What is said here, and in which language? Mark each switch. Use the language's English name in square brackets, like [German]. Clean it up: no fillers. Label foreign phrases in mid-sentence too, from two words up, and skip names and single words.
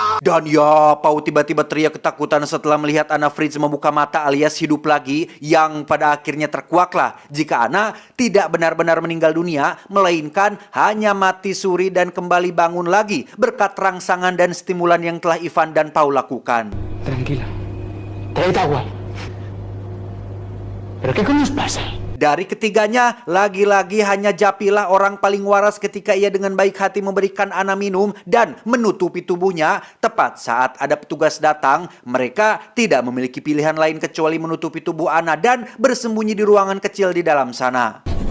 [Indonesian] Dan ya, Pau tiba-tiba teriak ketakutan setelah melihat Anna Fritz membuka mata alias hidup lagi, yang pada akhirnya terkuaklah jika Anna tidak benar-benar meninggal dunia, melainkan hanya mati suri dan kembali bangun lagi berkat rangsangan dan stimulan yang telah Ivan dan Pau lakukan. [Spanish] Tranquila. Traed agua. ¿Pero qué coño os pasa? [Indonesian] Dari ketiganya, lagi-lagi hanya Japilah orang paling waras ketika ia dengan baik hati memberikan Anna minum dan menutupi tubuhnya. Tepat saat ada petugas datang, mereka tidak memiliki pilihan lain kecuali menutupi tubuh Anna dan bersembunyi di ruangan kecil di dalam sana.